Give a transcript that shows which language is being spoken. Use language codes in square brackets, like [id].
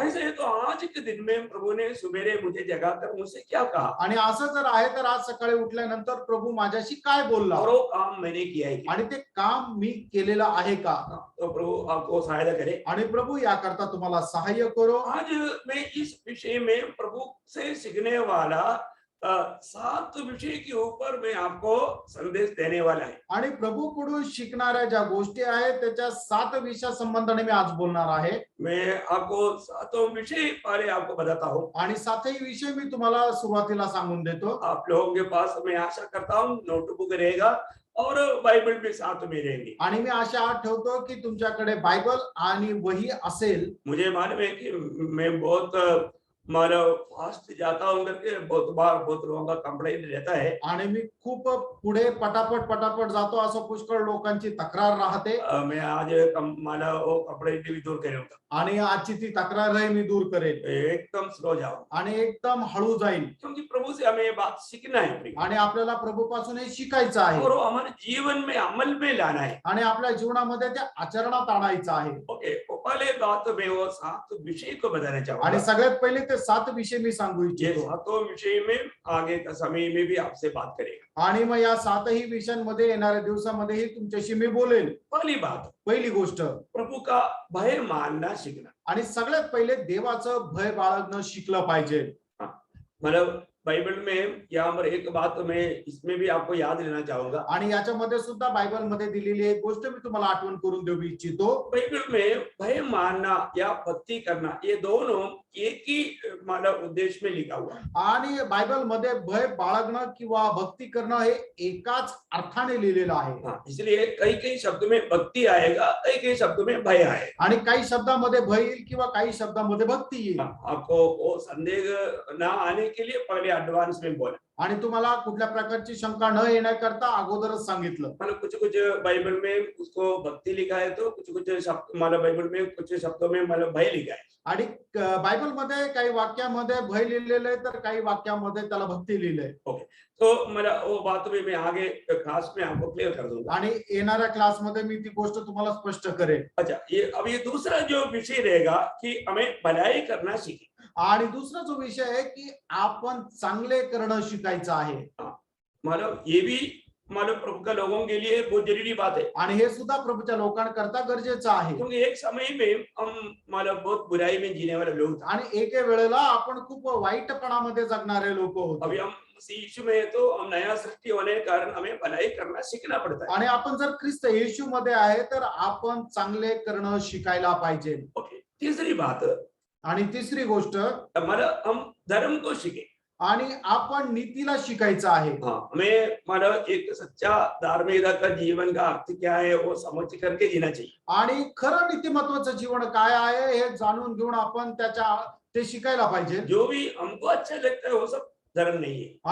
[hi] ऐसे तो आज के दिन में प्रभु ने सवेरे मुझे जगाकर मुझसे क्या कहा, [mr] आणि असं जर आहे तर आज सकाळी उठल्यानंतर प्रभू माझ्याशी काय बोलला [hi] और वो काम मैंने किया है। [mr] आणि ते काम मी केलेलं आहे का. [hi] तो प्रभु आपको सहायता करे। [mr] आणि प्रभू याकरता तुम्हाला सहाय्य करो. [hi] आज मैं इस विषय में प्रभु से सीखने वाला 7 विषय के ऊपर मैं आपको संदेश देने वाला है। [mr] आणि प्रभूकडून शिकणाऱ्या ज्या गोष्टी आहेत त्याच्या 7 विषया संबंधाने मी आज बोलणार आहे. [hi] मैं आपको 7 विषय पहले आपको बताता हूँ। [mr] आणि 7ही विषय मी तुम्हाला सुरुवातीला सांगून देतो. [hi] आप लोगों के पास मैं आशा करता हूँ नोटबुक रहेगा और बाइबल भी साथ में रहेंगी। [mr] आणि मी आशा ठेवतो की तुमच्याकडे बायबल आणि वही असेल. [hi] मुझे मालूम है कि मैं बहुत मतलब फास्ट जाता हूँ करके बहुत बार बहुत लोगों का कंप्लेंट रहता है। [mr] आणि मी खूप पुढे पटापट जातो असं पुष्कळ लोकांची तक्रार राहते. [hi] मैं आज मला वो कंप्लेंट भी दूर करूंगा [mr] आणि आजची ती तक्रार आहे मी दूर करेन. [hi] एकदम स्लो जाओ [mr] आणि एकदम हळू जाईल. [hi] क्योंकि प्रभु से हमें ये बात सीखना है [mr] आणि आपल्याला प्रभूपासून हे शिकायचं आहे [hi] और वो हमारे जीवन में अमल में लाना है। [mr] आणि आपल्या जीवनामध्ये ते आचरणात आणायचं आहे. [hi] ओके, तो पहले बात मैं वो 7 विषय को बताना [mr] आणि [hi] चाहूंगा। [mr] सगळ्यात पहिले ते 7 विषय मी सांगू [hi] ये [mr] इच्छितो. [hi] 7 विषय में आगे का समय में भी आपसे बात करेगा। [mr] आणि मग या 7ही विषयांमध्ये येणाऱ्या दिवसामध्येही तुमच्याशी मी बोलेन. [hi] पहली बात, [mr] पहिली गोष्ट [hi] प्रभु का भय मानना सीखना। [mr] आणि सगळ्यात पहिले देवाचं भय बाळगणं शिकलं पाहिजे. [hi] मतलब बाइबल में यहाँ पर एक बात मैं इसमें भी आपको याद लेना चाहूंगा। [mr] आणि याच्यामध्ये सुद्धा बायबल मध्ये दिलेली एक गोष्ट मी तुम्हाला आठवण करून देऊ इच्छितो. [hi] बाइबल में भय मानना या भक्ति करना ये दोनों एक ही मतलब उद्देश्य में लिखा हुआ है। [mr] आणि बायबल मध्ये भय बाळगणं किंवा भक्ती करणं हे एकाच अर्थाने लिहिलेलं आहे. [hi] हाँ, इसलिए कई कई शब्द में भक्ति आएगा, कई कई शब्द में भय आएगा। [mr] आणि काही शब्दामध्ये भय येईल किंवा काही शब्दामध्ये भक्ती येईल. [hi] आपको वो संदेह ना आने के लिए पहले एडवांस में बोला। [mr] आणि तुम्हाला कुठल्या प्रकारची शंका न येण्याकरता अगोदरच सांगितलं. [hi] मतलब कुछ बाइबल में उसको भक्ति लिखा है, तो कुछ शब्द मतलब बाइबल में कुछ शब्दों में मतलब भय लिखा है। [mr] आणि बायबल मध्ये काही वाक्यामध्ये भय लिहिलेलं आहे तर काही वाक्यामध्ये त्याला भक्ती लिहिलंय. [hi] ओके, तो मेरा वो बात भी मैं आगे क्लास में आपको क्लियर कर दूंगा। [mr] आणि येणाऱ्या क्लासमध्ये मी ती गोष्ट तुम्हाला स्पष्ट करेन. [hi] अच्छा, ये दूसरा जो विषय रहेगा कि हमें भलाई करना सीखे। [mr] आणि दुसरा जो विषय आहे की आपण चांगले करणं शिकायचं आहे. [hi] मतलब ये भी मतलब प्रभु का लोगों के लिए बहुत जरूरी बात है। [mr] आणि हे सुद्धा प्रभूच्या लोकांकरता गरजेचं आहे. [hi] क्योंकि एक समय में हम मतलब बहुत बुराई में जीने वाले लोग थे। [mr] आणि एके वेळेला आपण खूप वाईटपणामध्ये जगणारे लोक होतो. [hi] अभी हम मसीह यीशु में है, तो हम नया सृष्टि होने के कारण हमें भलाई करना सीखना पड़ता है। [mr] आणि आपण जर ख्रिस्त येशू मध्ये आहे तर आपण चांगले करणं शिकायला पाहिजे. [hi] ओके, तीसरी बात, [mr] आणि तिसरी गोष्ट, [hi] मतलब हम धर्म को सीखे। [mr] आणि आपण नीतीला शिकायचं आहे. [hi] हाँ, हमें मतलब एक सच्चा धार्मिकता का जीवन का अर्थ क्या है वो समझ करके जीना चाहिए। [mr] आणि खरं नीतिमत्वाचं जीवन काय आहे हे जाणून घेऊन आपण ते शिकायला पाहिजे. [hi] जो भी हमको अच्छा लगता है वो सब धर्म नहीं है।